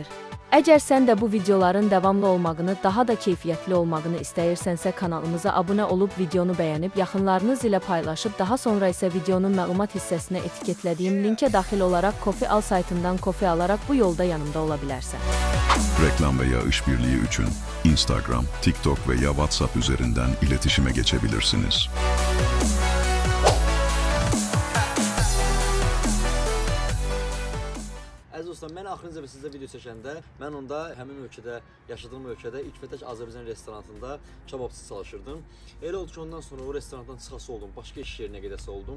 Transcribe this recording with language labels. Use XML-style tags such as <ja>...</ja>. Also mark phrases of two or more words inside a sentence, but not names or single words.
<az>Əgər sən də bu videoların davamlı olmağını, daha da keyfiyyətli olmağını istəyirsənsə, kanalımıza abunə olub, videonu bəyənib, yaxınlarınız ilə paylaşıb, daha sonra isə videonun məlumat hissəsinə etiketlədiyim linkə daxil olaraq Kofi Al saytından kofi alaraq bu yolda yanımda ola bilərsən.</az> <tr>Reklam veya işbirliği için Instagram, TikTok veya WhatsApp üzerinden iletişime geçebilirsiniz.</tr> <az>Əziz dostlar, mən axırıncı və sizdə video çəkəndə, mən onda həmin ölkədə, yaşadığım ölkədə ilk və tək Azərbaycan restoranında kababçı çalışırdım. Elə oldu ki, ondan sonra o restorandan çıxası oldum, başqa iş yerinə gedəsi oldum.</az>